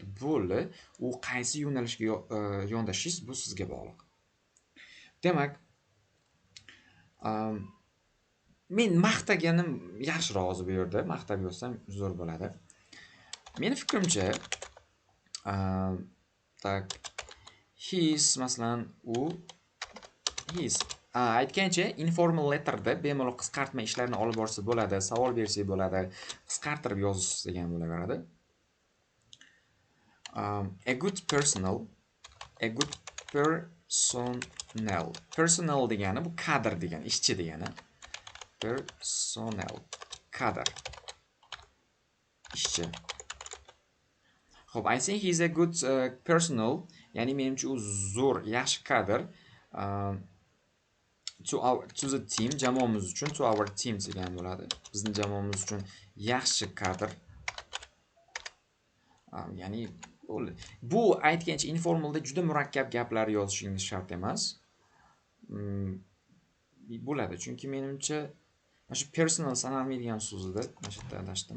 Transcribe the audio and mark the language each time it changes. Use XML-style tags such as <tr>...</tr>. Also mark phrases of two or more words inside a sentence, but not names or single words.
<uz>Bo'ldi, u qaysi yo'nalishga yondashishingiz bu sizga bog'liq. Demak, men maqtaganim yaxshiroq hozir bu yerda, maqtab yozsam zo'r bo'ladi. Meni fikrimcha, masalan,</uz> <en>he is</en> <uz>Aytgancha,</uz> <en>informal letterda</en> <uz>bemalol qisqartma ishlarni olib borsa bo'ladi, savol bersa bo'ladi, qisqartirib yozasiz degan bo'laveradi.</uz> <en>A good personal, a good personnel.</en> <uz>Personal degani bu kadr degani, ishchi degani. Personnel, kadr, ishchi. Xo'p,</uz> <en>I think he's a good personal,</en> <uz>ya'ni menimcha u zo'r, yaxshi kadr.</uz> <en>To the team,</en> <uz>jamoamiz uchun,</uz> <en>to our team</en> <uz>degan bo'ladi. Bizning jamoamiz uchun yaxshi kadr. Ya'ni bu aytgancha informalda juda murakkab gaplar yozishingiz shart emas. Bo'ladi, chunki menimcha mana shu personal sanalmaydigan so'zida mana shu yerda adashdim.</uz>